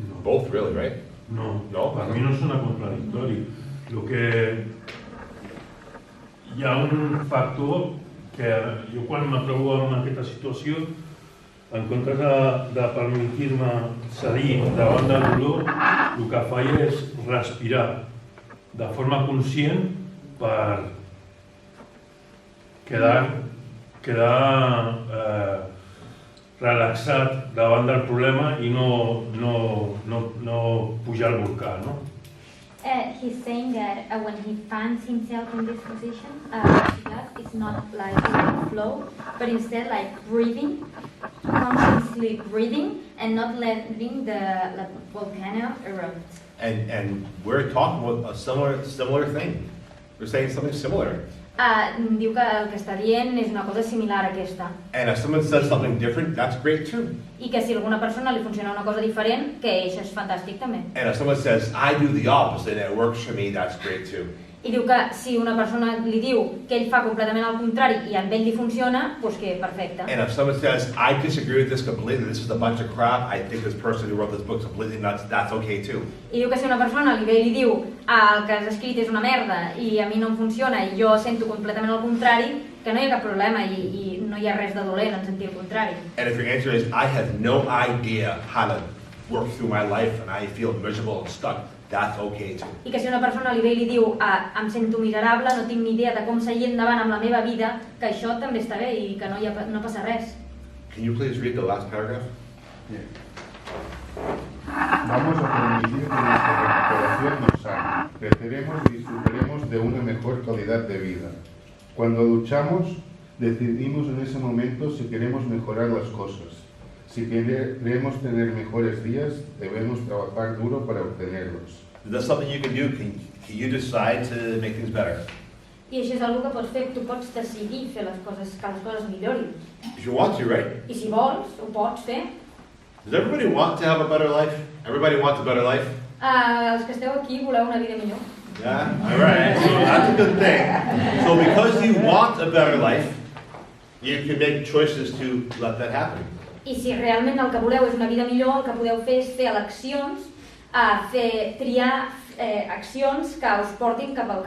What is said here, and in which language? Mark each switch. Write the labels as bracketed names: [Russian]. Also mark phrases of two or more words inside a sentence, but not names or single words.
[English] Both, really, right? [Catalan] No, No? per mi no sona contradictori. El que hi ha un factor que jo quan me trobo en aquesta situació, en comptes de permetir-me cedir davant del dolor, el que faig és respirar de forma conscient per quedar relaxat davant del problema i no pujar al volcà, no? [English] He's saying that when he finds himself in this position, it's not like flow, but instead like breathing, consciously breathing, and not letting the volcano erupt. And we're talking about a similar thing. We're saying something similar. [Catalan] Diu que el que està dient és una cosa similar a aquesta. [English] And if someone says something different, that's great too. [Catalan] I que si a alguna persona li funciona una cosa diferent, que això és fantàstic també. [English] And if someone says, I do the opposite and it works for me, that's great too. [Catalan] I diu que si una persona li diu que ell fa completament el contrari i amb ell li funciona, doncs que perfecte. [English] And if someone says, I disagree with this completely, this is a bunch of crap, I think this person who wrote this book is completely nuts, that's okay too. [Catalan] I diu que si una persona li ve i li diu el que has escrit és una merda i a mi no em funciona i jo sento completament el contrari, que no hi ha cap problema i no hi ha res de dolent en sentir el contrari. [English] And if your answer is, I have no idea how to work through my life and I feel miserable and stuck, that's okay too. [Catalan] I que si una persona li ve i li diu em sento miserable, no tinc ni idea de com seguir endavant amb la meva vida, que això també està bé i que no passa res. [English] Can you please read the last paragraph? [Spanish] Bien. Vamos a permitir que nuestra recuperación nos sane, creceremos y disfrutaremos de una mejor calidad de vida. Cuando luchamos, decidimos en ese momento si queremos mejorar las cosas. Si queremos tener mejores días, debemos trabajar duro para obtenerlos. [English] Is that something you can do? Can you decide to make things better? [Catalan] I això és una que pots fer, tu pots decidir fer les coses, que les coses millorin. [English] If you want to, right? [Catalan] I si vols, ho pots fer. [English] Does everybody want to have a better life? Everybody wants a better life? [Catalan] Els que esteu aquí voleu una vida millor. [English] Yeah? All right. So that's a good thing. So because you want a better life, you can make choices to let that happen. [Catalan] I si realment el que voleu és una vida millor, el que podeu fer és fer eleccions, triar accions que us portin cap al